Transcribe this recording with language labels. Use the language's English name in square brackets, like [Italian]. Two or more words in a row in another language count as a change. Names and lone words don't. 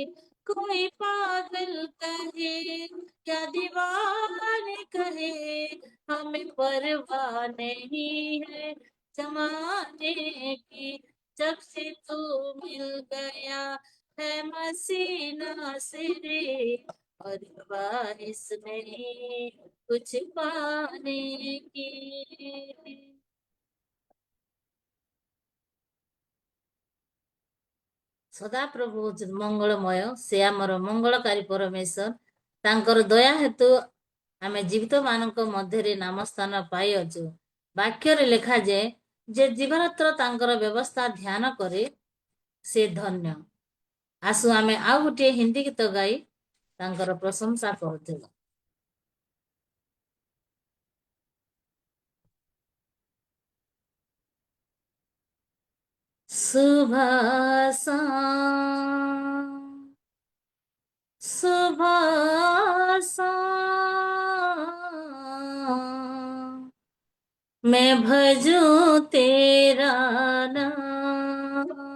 [Hindi] कोई पागल कहे या दीवाने कहे हमें परवाह नहीं है जमाने की। जब से तू मिल गया है मसीना से रे, और ख्वाहिश नहीं कुछ पाने की। [Odia] ସଦାପ୍ରଭୁ ହଉଛନ୍ତି ମଙ୍ଗଳମୟ, ସେ ଆମର ମଙ୍ଗଳକାରୀ ପରମେଶ୍ୱର। ତାଙ୍କର ଦୟା ହେତୁ ଆମେ ଜୀବିତ ମାନଙ୍କ ମଧ୍ୟରେ ନାମସ୍ଥାନ ପାଇଅଛୁ। ବାକ୍ୟରେ ଲେଖାଯାଏ ଯେ ଜୀବରାତ୍ର ତାଙ୍କର ବ୍ୟବସ୍ଥା ଧ୍ୟାନ କରେ ସେ ଧନ୍ୟ। ଆସୁ ଆମେ ଆଉ ଗୋଟିଏ ହିନ୍ଦୀ ଗୀତ ଗାଇ ତାଙ୍କର ପ୍ରଶଂସା କରୁଥିବା। [Hindi] सुबह शाम सुबह शाम मैं भजूं तेरा नाम।